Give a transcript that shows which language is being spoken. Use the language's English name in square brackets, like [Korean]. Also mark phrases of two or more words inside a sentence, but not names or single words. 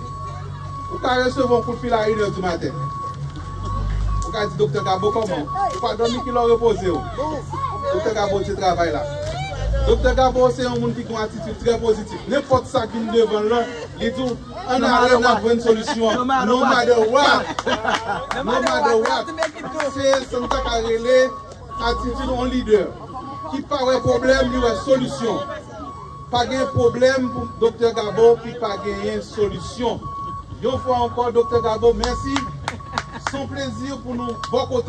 [French] Vous pouvez recevoir un coup de fil à 1h du matin. Vous pouvez dire, Dr Gabo, comment? Vous pouvez dormir qu'il a reposé. Dr Gabo, tu travailles là. Dr Gabo, c'est un monde qui a une attitude très positive. N'importe ça qui est devant là, il dit, on a une solution. [English] No matter what. No matter what. [French] C'est un attitude en leader. Qui pas de problème, il y a une solution. Pas de problème pour Dr Gabo qui pas de solution. Une fois encore, Dr Gabo, merci. C'est un plaisir pour nous, bon côté.